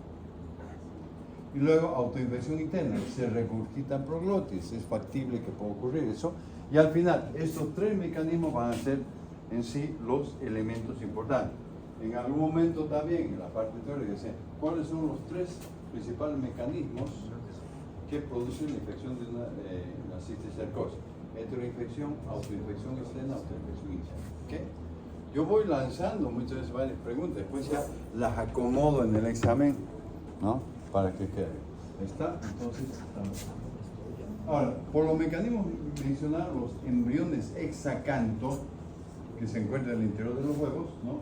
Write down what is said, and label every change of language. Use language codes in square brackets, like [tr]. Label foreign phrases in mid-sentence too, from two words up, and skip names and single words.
[es] Y luego autoinfección interna, se regurgitan proglótides, es factible que pueda ocurrir eso. Y al final, estos tres mecanismos van a ser en sí los elementos importantes. En algún momento también, en la parte teórica, dice cuáles son los tres principales mecanismos que producen la infección de una cisticercosis. Heteroinfección, autoinfección externa, autoinfección interna. ¿Okay? Yo voy lanzando muchas veces varias preguntas, después ya las acomodo en el examen, ¿no? Para que quede. ¿Está? Entonces, estamos. Ahora, por los mecanismos mencionados, los embriones hexacanto que se encuentran en el interior de los huevos, ¿no?